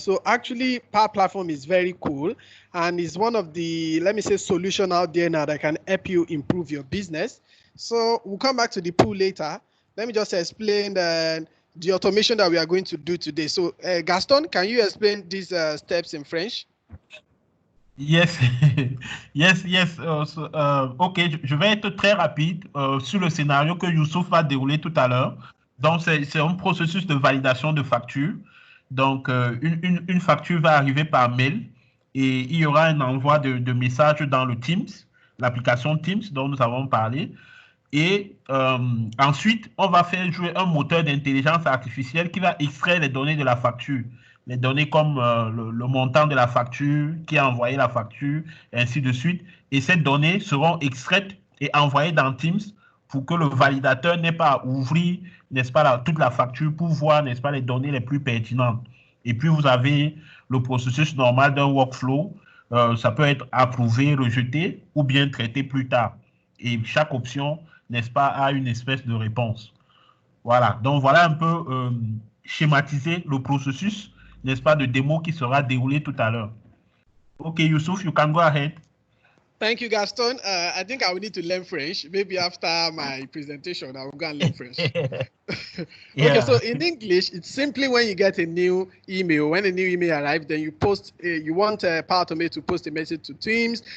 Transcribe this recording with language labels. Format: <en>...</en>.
<en>So actually Power Platform is very cool and is one of the, let me say, solution out there now that can help you improve your business. So we'll come back to the pool later. Let me just explain the automation that we are going to do today. So Gaston, can you explain these steps in French? Yes, yes.</en> <fr>Ok, je vais être très rapide sur le scénario que Youssouf va dérouler tout à l'heure. Donc, c'est un processus de validation de facture. Donc, une facture va arriver par mail et il y aura un envoi de messages dans le Teams, l'application Teams dont nous avons parlé. Et ensuite, on va faire jouer un moteur d'intelligence artificielle qui va extraire les données de la facture. Les données comme le montant de la facture, qui a envoyé la facture, et ainsi de suite. Et ces données seront extraites et envoyées dans Teams pour que le validateur n'ait pas à ouvrir, n'est-ce pas, toute la facture pour voir, n'est-ce pas, les données les plus pertinentes. Et puis, vous avez le processus normal d'un workflow. Ça peut être approuvé, rejeté ou bien traité plus tard. Et chaque option, n'est-ce pas, a une espèce de réponse. Voilà, donc voilà un peu schématiser le processus, n'est-ce pas, de démo qui sera déroulé tout à l'heure.</fr> <en>Ok, Youssouf, you can go ahead. Thank you, Gaston. I think I will need to learn French. Maybe after my presentation, I will go and learn French. Yeah. Okay, so in English, it's simply when you get a new email. When a new email arrives, then you post. You want Power Automate to post a message to Teams.</en>